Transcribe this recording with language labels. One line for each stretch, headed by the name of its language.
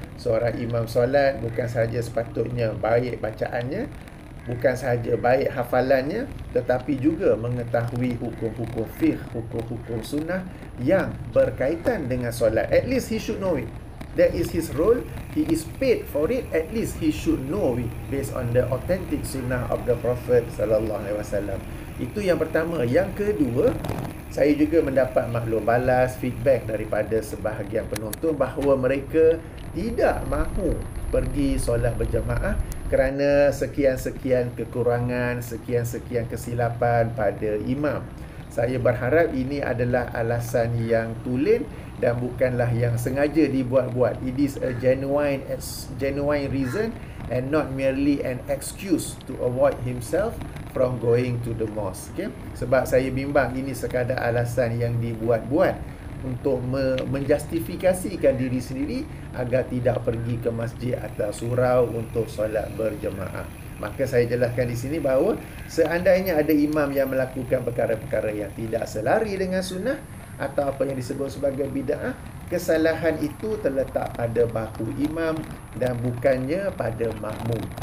Malay: Seorang imam solat bukan sahaja sepatutnya baik bacaannya, bukan sahaja baik hafalannya, tetapi juga mengetahui hukum-hukum fiqh, hukum-hukum sunnah yang berkaitan dengan solat.
English: At least he should know it. That is his role. He is paid for it. At least he should know it based on the authentic sunnah of the Prophet sallallahu alaihi wasallam.
Malay: Itu yang pertama. Yang kedua, saya juga mendapat maklum balas, feedback daripada sebahagian penonton bahawa mereka tidak mahu pergi solat berjamaah kerana sekian-sekian kekurangan, sekian-sekian kesilapan pada imam. Saya berharap ini adalah alasan yang tulen dan bukanlah yang sengaja dibuat-buat.
English: It is a genuine reason and not merely an excuse to avoid himself from going to the mosque. Okay?
Malay: Sebab saya bimbang ini sekadar alasan yang dibuat-buat untuk menjustifikasikan diri sendiri agar tidak pergi ke masjid atau surau untuk solat berjemaah. Maka saya jelaskan di sini bahawa seandainya ada imam yang melakukan perkara-perkara yang tidak selari dengan sunnah atau apa yang disebut sebagai bid'ah, kesalahan itu terletak pada bahu imam dan bukannya pada makmum.